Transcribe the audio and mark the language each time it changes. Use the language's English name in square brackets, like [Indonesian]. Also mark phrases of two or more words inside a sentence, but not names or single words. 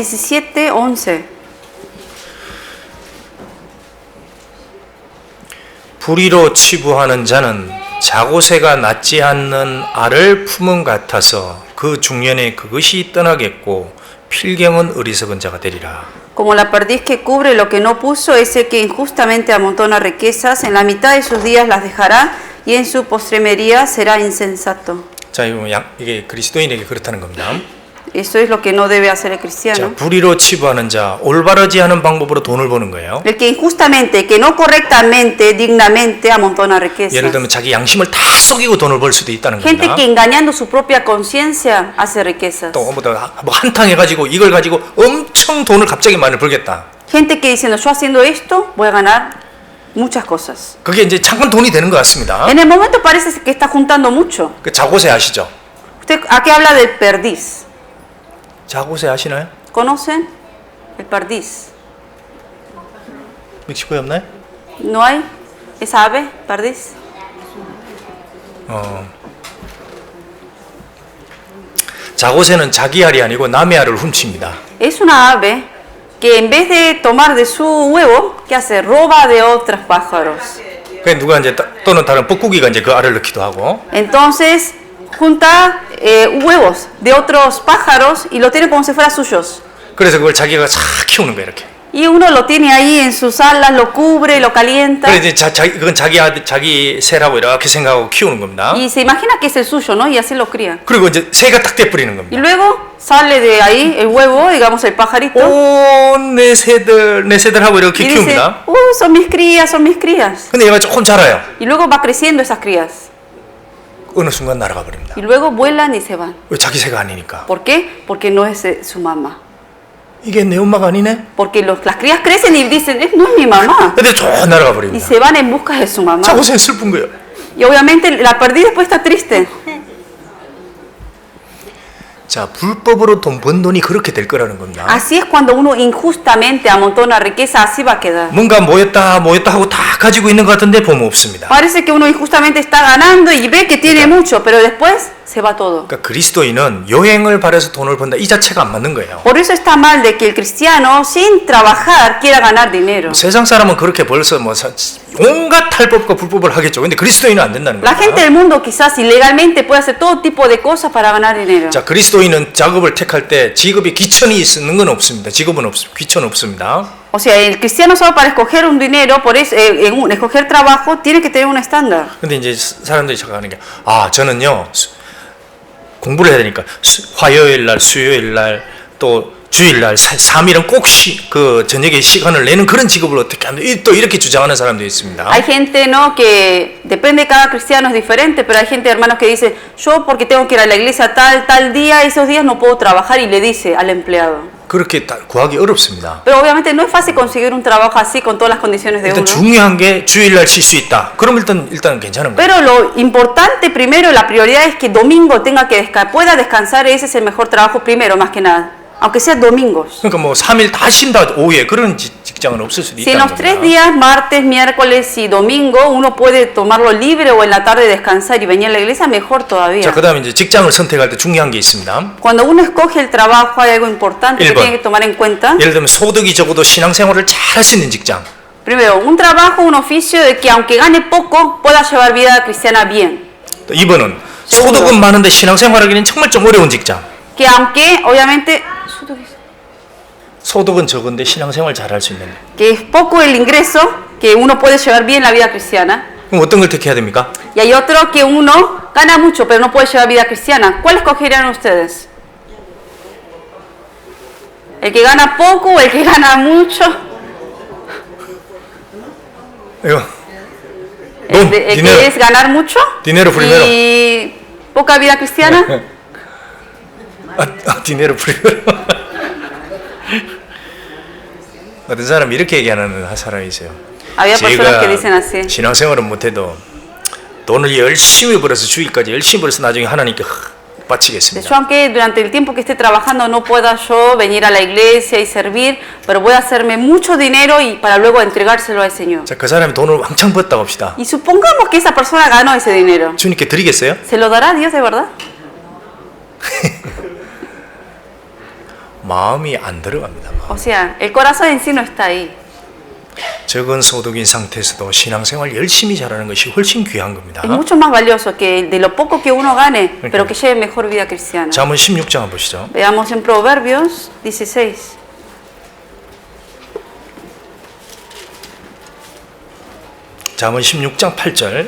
[Spanish] Jeremías 17, 11. [Korean] 불의로 치부하는 자는 자고새가 낳지 않는 알을 품은 같아서 그 중년에 그것이 떠나겠고 필경은 어리석은 자가 되리라. [Spanish] Como la perdiz que cubre lo que no puso, ese que injustamente amontona riquezas, en la mitad de sus días las dejará y en su postremería será insensato. [Korean] 자, 이게 그리스도인에게 그렇다는 겁니다. [Spanish] Eso es lo que no debe hacer el [Korean] 자, [Spanish] cristiano. [Korean] 불의로 치부하는 자, 올바르지 않은 방법으로 돈을 버는 거예요. [Spanish] El que injustamente, que no correctamente, dignamente amontona [Korean] 예를 [Spanish] riquezas. [Korean] 들면 자기 양심을 다 속이고 돈을 벌 수도 있다는 [Spanish] Gente [Korean] 겁니다. [Spanish] que engañando su propia conciencia hace riquezas. [Korean] 또 뭐 한탕 해가지고 이걸 가지고 엄청 돈을 갑자기 많이 벌겠다. [Spanish] Gente que diciendo, yo haciendo esto voy a ganar muchas cosas. [Korean] 그게 이제 잠깐 돈이 되는 것 같습니다. [Spanish] En el momento parece que está juntando mucho. [Korean] 그 자고새 아시죠? [Spanish] ¿Usted a qué habla del perdiz? [Korean] 자고새 아시나요? [Spanish] ¿Conocen el perdiz? [Korean] 멕시코에 없나요? [Spanish] ¿No hay esa ave, perdiz? [Korean] 자고새는 자기 알이 아니고 남의 알을 훔칩니다. [Spanish] Es una ave que en vez de tomar de su huevo, ¿qué hace? Roba de otros pájaros. [Korean] 그 누가 이제 또는 다른 뻐꾸기가 이제 그 알을 넣기도 하고. [Spanish] Entonces junta huevos de otros pájaros y lo tiene como si fueran suyos. [Korean] 그래서 그걸 자기가 싹 키우는 거야 이렇게. [Spanish] Y uno lo tiene ahí en sus alas, lo cubre, lo calienta. 그래 이제 그건 자기 새라고 이렇게 생각하고 키우는 겁니다. Y se imagina que es el suyo, ¿no? Y así lo cría. [Korean] 그리고 이제 새가 딱 떼버리는 [Spanish] Y [Korean] 겁니다. [Spanish] luego sale de ahí el huevo, digamos el pajarito. [Korean] 내 새들하고 이렇게 [Spanish] Y dice, [Korean] 키웁니다. [Spanish] son mis crías, son mis crías. [Korean] 근데 얘가 조금 자라요. [Spanish] Y luego va creciendo esas crías. [Korean] 어느 순간 날아가 버립니다. [Spanish] Y luego vuelan y se van. [Korean] 왜 자기 새가 아니니까? [Spanish] ¿Por qué? Porque no es su mamá. [Korean] 이게 내 엄마가 아니네? [Spanish] Porque las crías crecen y dicen, no es mi mamá. [Korean] 근데 쭉 날아가 [Spanish] Y [Korean] 버립니다. [Spanish] se van en busca de su mamá. [Korean] 자고새는 슬픈 거예요. [Spanish] Y obviamente la perdí después está triste. [Korean] 자, 불법으로 돈 번 돈이 그렇게 될 거라는 겁니다. [Spanish] Así es cuando uno injustamente amontona riqueza, así va a quedar. [Korean] 뭔가 모였다 하고 다 가지고 있는 것 같은데 보면 없습니다. [Spanish] Parece que uno injustamente está ganando y ve que tiene mucho, pero después se va todo. [Korean] 그러니까 그리스도인은 여행을 바래서 돈을 번다 이 자체가 안 맞는 거예요. [Spanish] Por eso está mal de que el cristiano sin trabajar quiera ganar dinero. [Korean] 세상 사람은 그렇게 벌써 뭐 온갖 탈법과 불법을 하겠죠. 근데 그리스도인은 안 된다는 [Spanish] La gente [Korean] 거예요. [Spanish] del mundo quizás ilegalmente puede hacer todo tipo de cosas para ganar dinero. [Korean] 자, 그리스도인은 작업을 택할 때 직업에 귀천이 있는 건 없습니다. 직업은 귀천 없습니다. [Spanish] O sea, el cristiano solo para escoger un dinero, por eso, escoger trabajo, tiene que tener un estándar. [Korean] 근데 이제 사람들이 생각하는 게 저는요 공부를 해야 되니까 화요일 날, 수요일 날, 또 주일 날 3일은 꼭 저녁에 시간을 내는 그런 직업을 어떻게 하면 또 이렇게 주장하는 사람도 있습니다. [Spanish] Hay gente, ¿no? Que depende de cada cristiano es diferente, pero hay gente, hermanos, que dice, yo porque tengo que ir a la iglesia tal día, esos días no puedo trabajar, y le dice al empleado. [Korean] 그렇게 구하기 어렵습니다. [Spanish] Pero obviamente no es fácil conseguir un trabajo así con todas las condiciones de [Korean] 일단 [Spanish] uno. [Korean] 중요한 게 주일날 쉴 수 있다. 그럼 일단 괜찮은 거예요. [Spanish] Pero lo importante primero, la prioridad es que domingo tenga que pueda descansar, ese es el mejor trabajo primero, más que nada. Aunque sea domingos. [Korean] 그러니까 뭐 3일 다 쉰다 오후에 그런 직장은 없을 수도 [Spanish] Si en [Korean] 있다는 [Spanish] los 3 [Korean] 겁니다. [Spanish] días, martes, miércoles y domingo, uno puede tomarlo libre o en la tarde descansar y venir a la iglesia, mejor todavía. [Korean] 자, 그다음에 이제 직장을 선택할 때 중요한 게 있습니다. [Spanish] Cuando uno escoge el trabajo hay algo importante que [Korean] 1번. [Spanish] tiene que tomar en cuenta. [Korean] 예를 들면 소득이 적어도 신앙생활을 잘 할 수 있는 직장. [Spanish] Primero, un trabajo, un oficio de que aunque gane poco, pueda llevar vida cristiana bien. [Korean] 또 2번은 [Spanish] segundo. [Korean] 소득은 많은데 신앙생활하기는 정말 좀 어려운 직장. [Spanish] Que aunque, obviamente, [Korean] 소득은 적은데 신앙생활 잘 할 수 있는. [Spanish] que es poco el ingreso, que uno puede llevar bien la vida cristiana. [Korean] 그럼 어떤 걸 택해야 됩니까? [Spanish] Y hay otro que uno gana mucho, pero no puede llevar vida cristiana. ¿Cuál escogerían ustedes? ¿El que gana poco o el que gana mucho? [Korean] 이거. [Spanish] ¿El que es ganar mucho Dinero primero. y poca vida cristiana? Dinero primero. [Korean] 어떤 사람이 이렇게 얘기하는 사람이 있어요. [Spanish] Había personas que dicen así. [Korean] 신앙생활은 못해도 돈을 열심히 벌어서 주일까지 열심히 벌어서 나중에 하나님께 [Spanish] Yo [Korean] 바치겠습니다. [Spanish] aunque durante el tiempo que esté trabajando no pueda yo venir a la iglesia y servir, pero voy a hacerme mucho dinero y para luego entregárselo al Señor. [Korean] 자, 그 사람이 돈을 왕창 벌었다고 합시다. [Spanish] Y supongamos que esa persona ganó ese dinero. [Korean] 주님께 드리겠어요? [Spanish] ¿Se lo dará Dios de verdad? [Korean] 마음이 안 들어갑니다. [Spanish] O sea, el corazón en sí no está ahí. [Korean] 적은 소득인 상태에서도 신앙생활 열심히 잘하는 것이 훨씬 귀한 겁니다. [Spanish] Es mucho más valioso que de lo poco que uno gane, pero que lleve mejor vida cristiana. [Korean] 잠언 16장 한번 보시죠. [Spanish] Veamos en Proverbios 16. [Korean] 잠언 16장 8절.